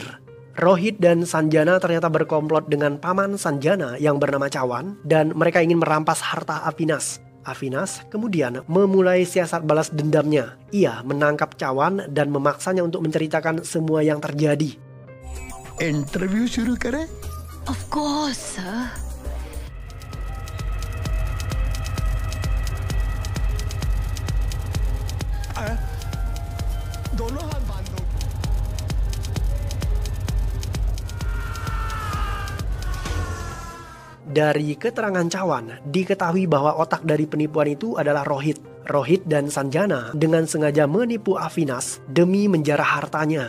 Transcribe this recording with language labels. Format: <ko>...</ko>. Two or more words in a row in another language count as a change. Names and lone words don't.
<id>Rohit dan Sanjana ternyata berkomplot dengan paman Sanjana yang bernama Cawan dan mereka ingin merampas harta Avinas. Avinas kemudian memulai siasat balas dendamnya. Ia menangkap Cawan dan memaksanya untuk menceritakan semua yang terjadi.</id> <hi>Interview शुरू करें?</hi> <en>Of course, sir.</en> <hi>दोनों हाथ बांध दो।</hi> <id>Dari keterangan Cawan, diketahui bahwa otak dari penipuan itu adalah Rohit. Rohit dan Sanjana dengan sengaja menipu Avinas demi menjarah hartanya.</id>